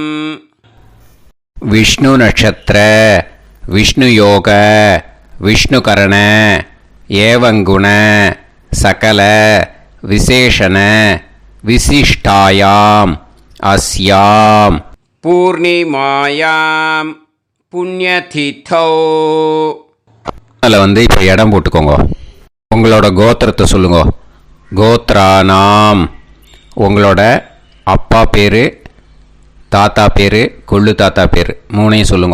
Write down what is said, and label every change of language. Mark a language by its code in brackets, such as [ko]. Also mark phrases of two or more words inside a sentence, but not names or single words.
[sa] विष्णु नक्षत्र विष्णु योग विष्णुकरण एवं गुण सकल विशेषण विशिष्टायां अस्यां पूर्णिमायां புண்ணியதிதோ. [ta] அதில் இப்போ இடம் போட்டுக்கோங்க. உங்களோட கோத்திரத்தை சொல்லுங்க. கோத்ரானாம். உங்களோட அப்பா பேர், தாத்தா பேர், கொள்ளு தாத்தா பேர் 3ஐயும் சொல்லுங்க.